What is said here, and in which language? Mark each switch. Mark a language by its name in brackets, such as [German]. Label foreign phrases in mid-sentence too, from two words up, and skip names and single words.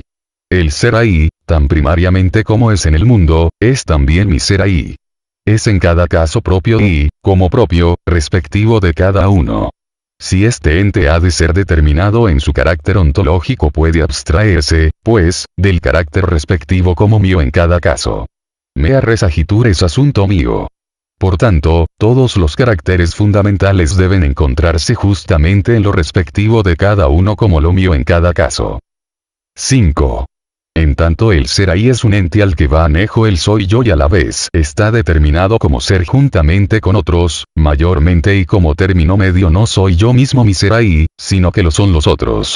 [Spanish] El ser ahí, tan primariamente como es en el mundo, es también mi ser ahí. Es en cada caso propio y, como propio, respectivo de cada uno. Si este ente ha de ser determinado en su carácter ontológico, puede abstraerse, pues, del carácter respectivo como mío en cada caso. [Latin] Mea res agitur [Spanish] es asunto mío. Por tanto, todos los caracteres fundamentales deben encontrarse justamente en lo respectivo de cada uno como lo mío en cada caso. 5. En tanto el ser ahí es un ente al que va anejo el soy yo y a la vez está determinado como ser juntamente con otros, mayormente y como término medio no soy yo mismo mi ser ahí, sino que lo son los otros.